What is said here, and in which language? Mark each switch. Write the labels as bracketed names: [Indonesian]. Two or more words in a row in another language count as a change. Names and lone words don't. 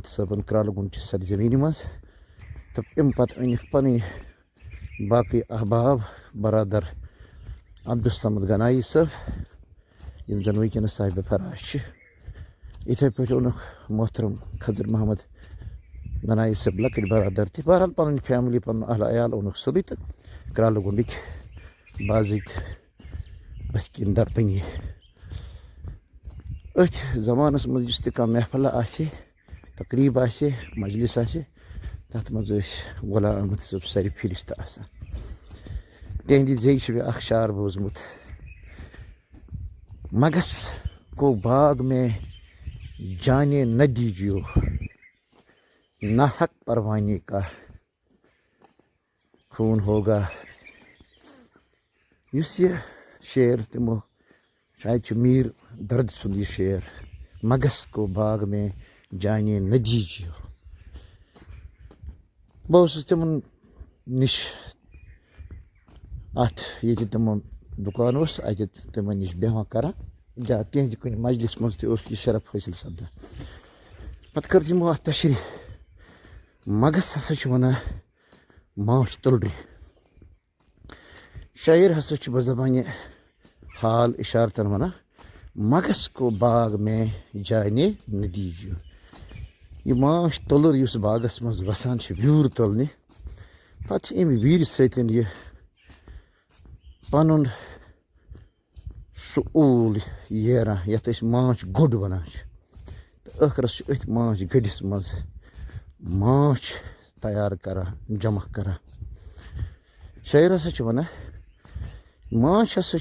[Kashmiri] صٲبن کرٛالہٕ گُنٛڈ چہِ سرزمیٖنہِ منٛز تہٕ اَمہِ پتہٕ أنِکھ پنٕنۍ باقٕے احباب برادر عبدالصمد گنایی صٲب یِم زن وٕنکٮ۪نس صاحبِ فراش چھِ یِتھے پٲٹھۍ اوٚنُکھ محترم خضر محمد گنایی صٲب لۄکٕٹۍ برادر تہِ بہرحال پنٕنۍ فیملی پنُن اہل عیال اوٚنُکھ سیوٚدُے تہٕ کرٛالہٕ گُنٛڈٕکۍ باضٲبطہٕ بٔسکیٖن دربٔنی أتھۍ زمانس منٛز یُس تہِ کانٛہہ محفلہ آسہِ تقریٖب آسہِ مجلس آسہِ تتھ منٛز ٲسۍ غلام احمد صٲب سرِ فہرست آسان تِہنٛدِ زیٚیہِ چھُ مےٚ اکھ شعر بوٗزمُت [Urdu] مگس کو باغ میں جانے نہ دیجیو نہ حق پروانے کا خوٗن ہوگا [Kashmiri] یُس یہِ شعر تِمو شاید چھُ میٖر درد سُنٛد یہِ شعر [Urdu] مگس کو باغ میں جانے نہ دیجیو [Kashmiri] بہٕ اوسُس تِمن نِش اَتھ ییٚتہِ تِمن دُکان اوس اَتہِ تِمن نِش بیٚہوان کران یا تِہنٛزِ کُنہِ مجلس منٛز تہِ اوس یہِ شرف حٲصِل سپدان پتہٕ کٔر تِمو اَتھ تشریح مگس ہسا چھِ ونان ماچھ تُلرِ شٲعر ہسا چھُ بزبانہِ حال اِشارتن ونان [Urdu] مگس کو باغ میں جانے نہ دیجیو [Kashmiri] یہِ ماچھ تُلُر یُس باغس منٛز وسان چھِ ویوٗر تُلنہِ پتہٕ چھِ امہِ ویٖرِ سۭتۍ یہِ پنُن سُہ اوٗل ییران یتھ أسۍ ماچھ گوٚڈ ونان چھِ تہٕ ٲخرس چھِ أتھۍ ماچھ گٔڈِس منٛز ماچھ تیار کران جمع کران شٲعر ہسا چھُ ونان ماچھ ہسا